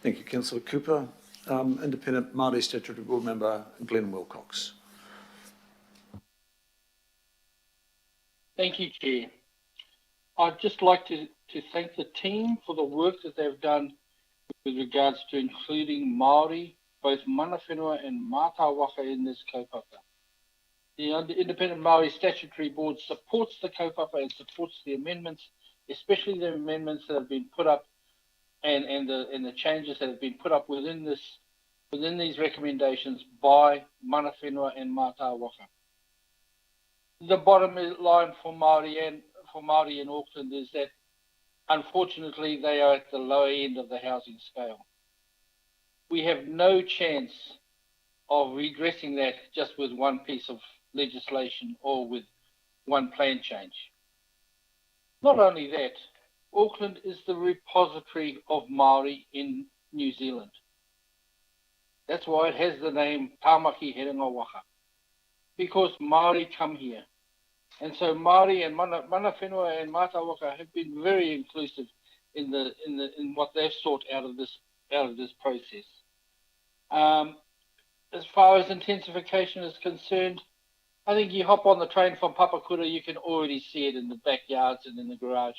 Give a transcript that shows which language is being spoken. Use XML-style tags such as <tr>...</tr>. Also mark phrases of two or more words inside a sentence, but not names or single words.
<en>Thank you, Councillor Cooper. Independent Māori Statutory Board Member Glenn Wilcox. Thank you, Chair. I'd just like to thank the team for the work that they've done with regards to including Māori, both</en> <mi>mana whenua</mi> <en>and</en> <mi>mata waka</mi> <en>in this kaupapa. The Independent Māori Statutory Board supports the kaupapa and supports the amendments, especially the amendments that have been put up and the changes that have been put up within these recommendations by</en> <mi>mana whenua</mi> <en>and</en> <mi>mata waka.</mi> <en>The bottom line for Māori in Auckland is that unfortunately they are at the lower end of the housing scale. We have no chance of redressing that just with one piece of legislation or with one plan change. Not only that, Auckland is the repository of Māori in New Zealand. That's why it has the name Tāmaki Herenga Waka, because Māori come here. And so Māori and</en> <mi>mana whenua</mi> <en>and</en> <mi>mata waka</mi> <en>have been very inclusive in what they've sought out of this process. As far as intensification is concerned, I think you hop on the train from Papakura, you can already see it in the backyards and in the garages.</en>